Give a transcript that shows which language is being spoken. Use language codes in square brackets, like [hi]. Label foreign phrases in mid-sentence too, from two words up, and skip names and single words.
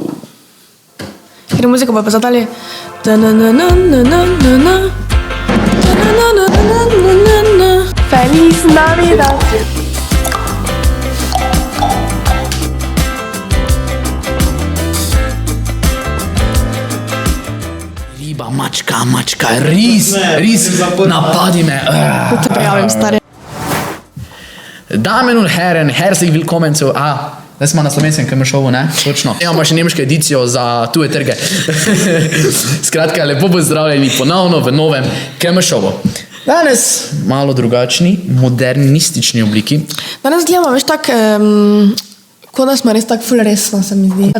[sl] Ker muziko pa zadali. [es] Feliz Navidad. [sl] Riba, mačka, ris, napadi me. Da te prijavim, stari. [de] Damen und Herren, herzlich willkommen zu... [sl] Zdaj smo na slovenskem KM Showu, ne? Točno. Imamo še nemško edicijo za tuje trge. Skratka, lepo pozdravljeni ponovno v novem KM Showu. Danes malo drugačni, modernistični obliki. Danes gledamo, veš, tak, kot da smo res tako ful resno, se mi zdi.